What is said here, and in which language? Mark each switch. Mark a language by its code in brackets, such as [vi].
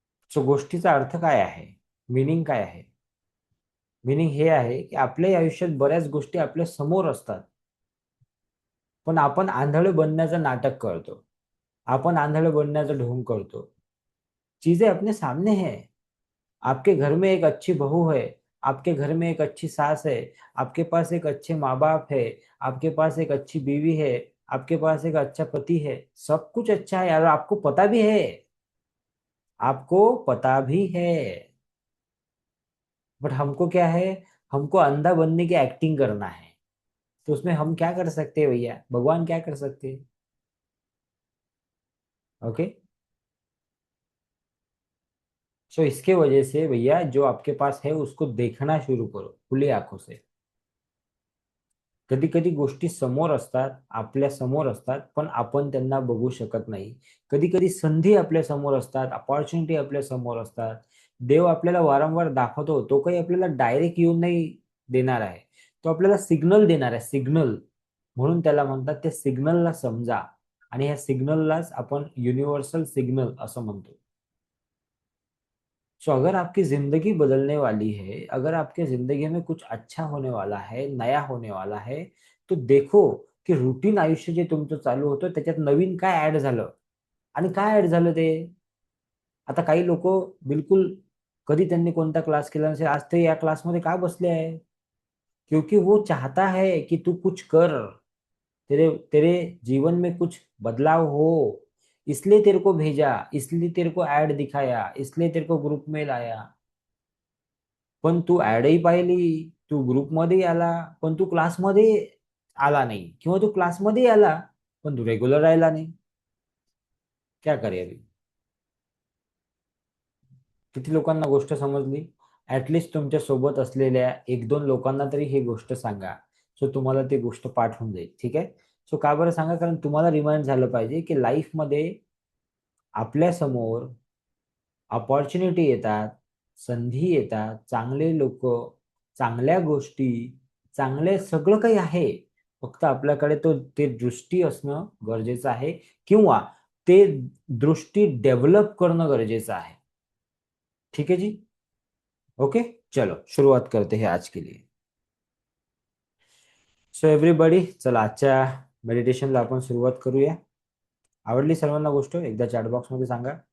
[mr] So गोष्टीचा अर्थ काय आहे, मिनिंग काय आहे? मिनिंग हे आहे की आपल्या आयुष्यात बऱ्याच गोष्टी आपल्या समोर असतात, पण आपण आंधळे बनण्याचं नाटक करतो. आपण आंधळे बनण्याचा ढोंग करतो. [hi] चीजें अपने सामने है. आपके घर में एक अच्छी बहू है, आपके घर में एक अच्छी सास है, आपके पास एक अच्छे माँ बाप है, आपके पास एक अच्छी बीवी है, आपके पास एक अच्छा पति है, सब कुछ अच्छा है और आपको पता भी है, आपको पता भी है। बट हमको क्या है, हमको अंधा बनने की एक्टिंग करना है। तो उसमें हम क्या कर सकते हैं भैया, भगवान क्या कर सकते हैं? ओके। सो इसके वजह से भैया जो आपके पास है उसको देखना शुरू करो खुली आंखों से। [mr] कधी कधी गोष्टी समोर असतात, आपल्या समोर असतात, पण आपण त्यांना बघू शकत नाही. कधी कधी संधी आपल्या समोर असतात, अपॉर्च्युनिटी आपल्या समोर असतात. देव आपल्याला वारंवार दाखवतो, तो काही आपल्याला डायरेक्ट येऊन नाही देणार आहे. तो आपल्याला सिग्नल देणार आहे, सिग्नल. म्हणून त्याला म्हणतात, त्या सिग्नलला समजा. आणि ह्या सिग्नललाच आपण युनिव्हर्सल सिग्नल असं म्हणतो. [hi] सो अगर आपकी जिंदगी बदलने वाली है, अगर आपके जिंदगी में कुछ अच्छा होने वाला है, नया होने वाला है, तो देखो की [mr] रुटीन आयुष्य जे तुमचं चालू होतं त्याच्यात नवीन काय ऍड झालं. आणि काय ऍड झालं ते, आता काही लोक बिलकुल कधी त्यांनी कोणता क्लास केला नसेल, आज ते या क्लासमध्ये का बसले आहे? [hi] क्योंकि वो चाहता है कि तू कुछ कर, तेरे तेरे जीवन में कुछ बदलाव हो, इसलिए तेरे को भेजा, इसलिए तेरे को ऐड दिखाया, इसलिए तेरे को ग्रुप में लाया. [mr] पण तू ऍडही पाहिली, तू ग्रुपमध्ये आला, पण तू क्लासमध्ये आला नाही, किंवा तू क्लासमध्ये आला पण तू रेग्युलर राहिला नाही. [hi] क्या करे अभी? [mr] किती लोकांना गोष्ट समजली? ऍटलिस्ट तुमच्या सोबत असलेल्या एक दोन लोकांना तरी ही गोष्ट सांगा, सो तुम्हाला ती गोष्ट पाठ होऊन जाईल. ठीक आहे. सो का बरं सांगा, कारण तुम्हाला रिमाइंड झालं पाहिजे की लाईफमध्ये आपल्या समोर अपॉर्च्युनिटी येतात, संधी येतात, चांगले लोक, चांगल्या गोष्टी, चांगले सगळं काही आहे. फक्त आपल्याकडे ते दृष्टी असणं गरजेचं आहे, किंवा ते दृष्टी डेव्हलप करणं गरजेचं आहे. [hi] ठीक है जी. ओके. चलो शुरुआत करते हैं आज के लिए. [mr] सो एव्हरीबडी, चला आजच्या मेडिटेशनला आपण सुरुवात करूया. आवडली सर्वांना गोष्ट? एकदा चॅट बॉक्स मध्ये सांगा.